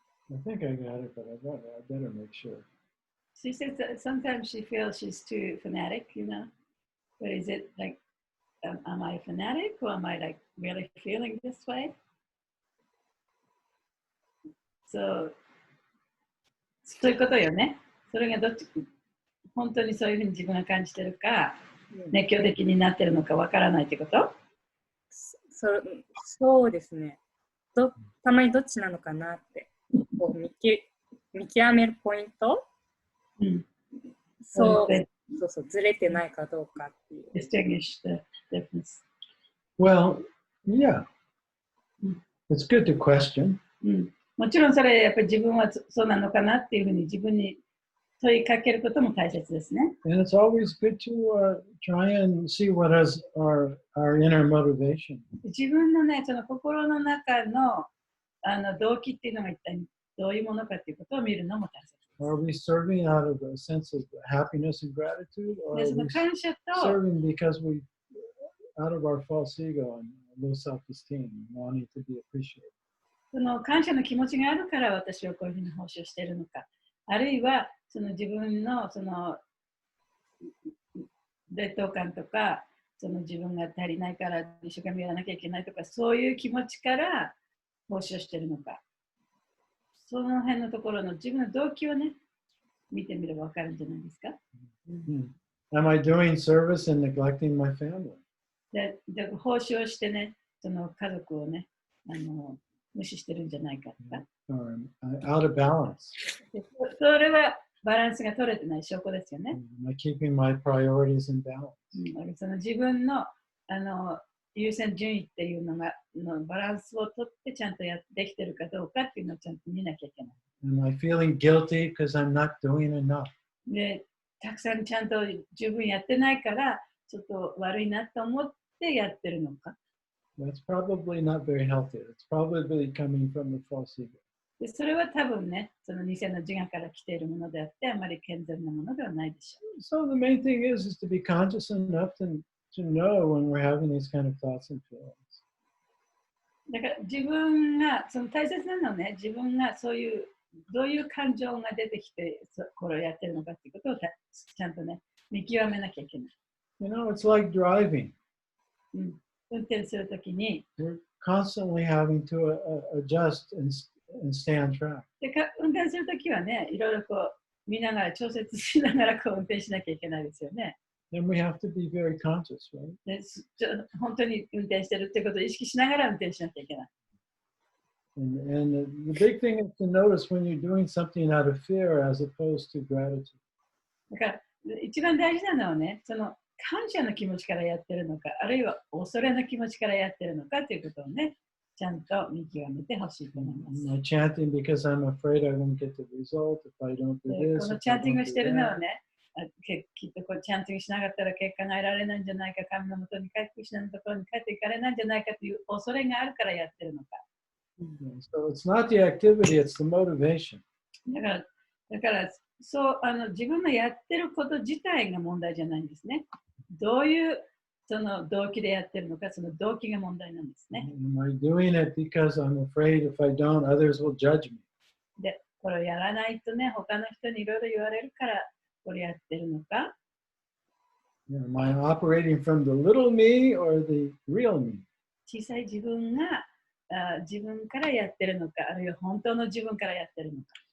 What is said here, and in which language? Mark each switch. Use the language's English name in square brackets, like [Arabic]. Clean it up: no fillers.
[English] I think I got it, but I better make sure. She says that sometimes she feels she's too fanatic, But is it like, am I a fanatic or am I like really feeling this way? [Japanese] So, そういうことよね。それがどっち、本当にそういうふうに自分が感じてるか、熱狂的になってるのかわからないってこと？そうですね。たまにどっちなのかなってこう見極めるポイント、そうずれてないかどうかっていう。 [English] Distinguish the difference. Well, yeah. It's good to question. [Japanese] もちろんそれやっぱり自分はそうなのかなっていうふうに自分に問いかけることも大切ですね。 [English] And it's always good to try and see what is our inner motivation. [Japanese] 自分のね、その心の中の動機っていうのが一体どういうものかっていうことを見るのも大切です。 [English] Are we serving out of a sense of happiness and gratitude, or are we serving because we, out of our false ego and low self-esteem, wanting to be appreciated? [Japanese] その感謝の気持ちがあるから私はこういうふうに奉仕をしているのか、あるいはその自分のその劣等感とか、その自分が足りないから一生懸命やらなきゃいけないとか、そういう気持ちから奉仕をしているのか、その辺のところの自分の動機をね、見てみれば分かるんじゃないですか。 [English] Am I doing service and neglecting my family? [Japanese] で奉仕をしてね、その家族をね、無視してるんじゃないかとか。 [English] Out of balance. [Japanese] それはバランスが取れてない証拠ですよね。 [English] Am I keeping my priorities in balance? [Japanese] その自分の優先順位っていうのバランスを取ってちゃんとできてるかどうかっていうのをちゃんと見なきゃいけない。 [English] Am I feeling guilty because I'm not doing enough? [Japanese] で、たくさんちゃんと十分やってないから、ちょっと悪いなと思ってやってるのか。 [English] That's probably not very healthy. It's probably coming from the false ego. [Japanese] でそれは多分ね、その偽の自我から来ているものであって、あまり健全なものではないでしょう。 [English] So the main thing is to be conscious enough to know when we're having these kind of thoughts and feelings. [Japanese] だから自分が、その大切なのはね、自分がそういう、どういう感情が出てきて、これをやってるのかっていうことをちゃんとね、見極めなきゃいけない。 [English] You know, it's like driving. [Japanese] 運転するときに、 [English] We're constantly having to adjust and stay on track. [Japanese] で運転するときはね、いろいろこう見ながら、調節しながらこう運転しなきゃいけないですよね。 [English] Then we have to be very conscious, right? [Japanese] で本当に運転してるってことを意識しながら運転しなきゃいけない。 [English] And the big thing is to notice when you're doing something out of fear as opposed to gratitude. [Japanese] だから一番大事なのはね、その感謝の気持ちからやってるのか、あるいは恐れの気持ちからやってるのかということをね、ちゃんと見極めてほしいと思います。 [English] I'm chanting because I'm afraid I won't get the result if I don't do this. [Japanese] このチャンティングしてるのはね、きっとこうチャンティングしなかったら結果が得られないんじゃないか、神のもとに帰ってしないところに帰っていかれないんじゃないかという恐れがあるからやってるのか。 [English] So it's not the activity, it's the motivation. [Japanese] だからそう自分のやってること自体が問題じゃないんですね。どういうその動機でやってるのか、その動機が問題なんですね。 [English] Am I doing it because I'm afraid if I don't, others will judge me? [Japanese] で、これをやらないとね、他の人にいろいろ言われるから、これやってるのか。 [English] Am I operating from the little me or the real me? [Japanese] 小さい自分が自分からやってるのか、あるいは本当の自分からやってるのか。